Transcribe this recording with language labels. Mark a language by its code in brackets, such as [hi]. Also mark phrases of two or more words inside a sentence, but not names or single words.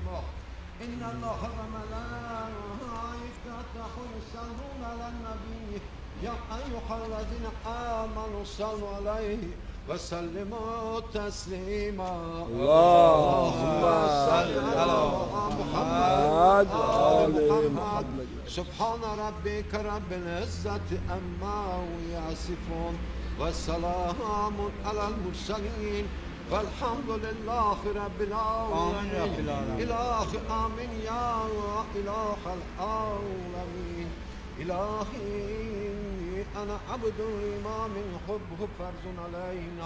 [ar] إن الله وملائكته يصلون على النبي. يا أيها الذين آمنوا صلوا عليه وسلموا تسليما. اللهم صل على محمد وآل محمد. سبحان ربك رب العزة عما يصفون وسلام على المرسلين والحمد لله رب العالمين. إلهي آمين يا إله العالمين. İlahi ana abdul imamin hubbu ferzun aleyna.